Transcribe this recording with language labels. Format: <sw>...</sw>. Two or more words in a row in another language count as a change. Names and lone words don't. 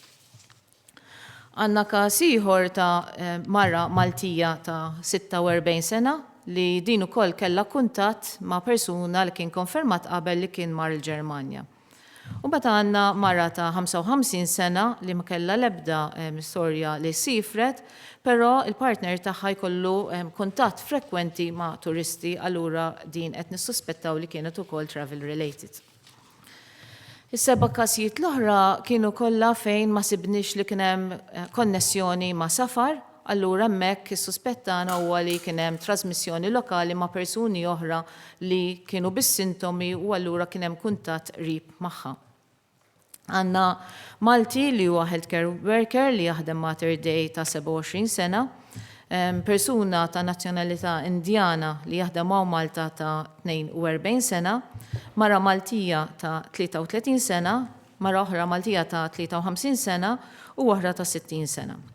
<mt>Għandna każ ieħor ta' mara Maltija ta' 46 sena li din ukoll kellha kuntatt ma' persuna li kien konfermat qabel li kien mar il-Ġermanja. U meta għandna mara ta' 55 sena li ma kellha l-ebda storja li sifret, però il-partner tagħha jkollu kuntatt frekwenti ma' turisti, allura din qed nissuspettaw li kienet ukoll</mt> <en>travel related.</en> <mt>Is-7 każijiet l-oħra kienu kollha fejn ma sibniex li kien hemm konnessjoni ma' safar, allura hemmhekk is-suspettana huwa li kien hemm trasmissjoni lokali ma' persuni oħra li kienu bis-sintomi u allura kien hemm kuntatt qrib magħha. Għandna Malti li huwa</mt> <en>healthcare worker</en> <mt>li jaħdem Mater Dei ta' 27 sena, persuna ta' nazzjonalità Indjana li jaħdem ma' Malta ta' 42 sena, mara Maltija ta' 33 sena, mara oħra Maltija ta' 53 sena u oħra ta' 60 sena.</mt>